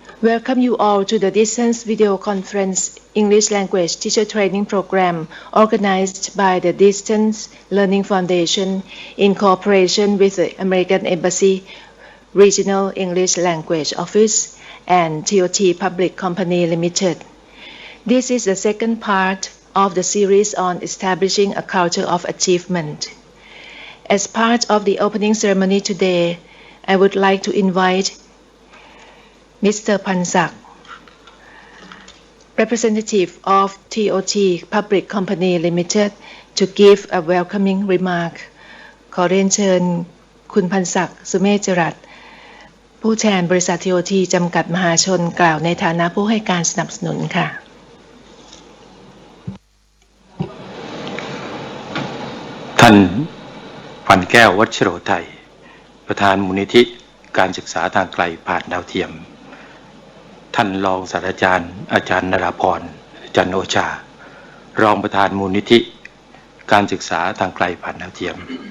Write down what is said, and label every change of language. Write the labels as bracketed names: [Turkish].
[English] Welcome you all to the Distance Videoconference English Language Teacher Training Program organized by the Distance Learning Foundation in cooperation with the American Embassy Regional English Language Office and TOT Public Company Limited. This is the second part of the series on establishing a culture of achievement. As part of the opening ceremony today, I would like to invite Mr. Pansak, representative of TOT Public Company Limited, to give a welcoming remark. [Thai] ขอเรียนเชิญคุณพันศักดิ์สุเมธจรัสผู้แทนบริษัท TOT จำกัดมหาชนกล่าวในฐานะผู้ให้การสนับสนุนค่ะ ท่านพันแก้ววัชโรไทยประธานมูลนิธิการศึกษาทางไกลผ่านดาวเทียมท่านรองศาสตราจารย์อาจารย์นราพรจันโอชารองประธานมูลนิธิการศึกษาทางไกลผ่านดาวเทียมดร.